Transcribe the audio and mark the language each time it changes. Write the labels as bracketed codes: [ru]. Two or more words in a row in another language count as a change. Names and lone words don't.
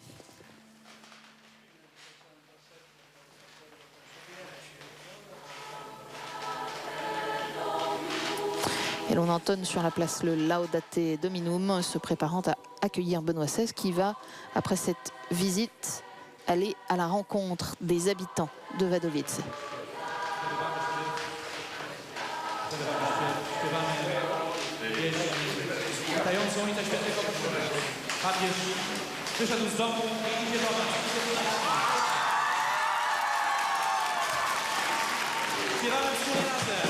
[fr] Et l'on entonne sur la place le Laudate Dominum, se préparant à accueillir Benoît XVI qui va, après cette visite, aller à la rencontre des habitants de Wadowice. [pl] Śpiewamy pieśń witającą Ojca Świętego. Papież wyszedł z domu i idzie do nas. Śpiewamy wspólnie razem.